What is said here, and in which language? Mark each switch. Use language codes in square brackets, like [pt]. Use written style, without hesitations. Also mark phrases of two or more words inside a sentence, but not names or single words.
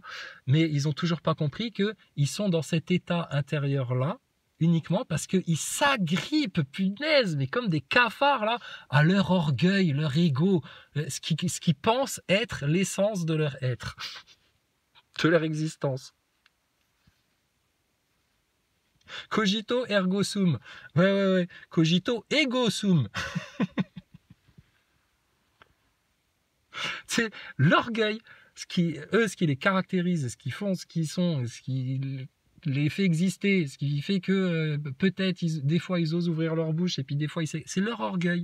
[fr] Mais ils n'ont toujours pas compris qu'ils sont dans cet état intérieur-là, uniquement parce qu'ils s'agrippent, punaise, mais comme des cafards, là, à leur orgueil, leur ego, ce qu'ils pensent être l'essence de leur être. de leur existence. [la] Cogito ergo sum. Ouais. Cogito ego sum. [fr] C'est l'orgueil, ce qui les caractérise, ce qu'ils font, ce qu'ils sont, ce qui les fait exister, ce qui fait que peut-être des fois ils osent ouvrir leur bouche et puis des fois c'est leur orgueil.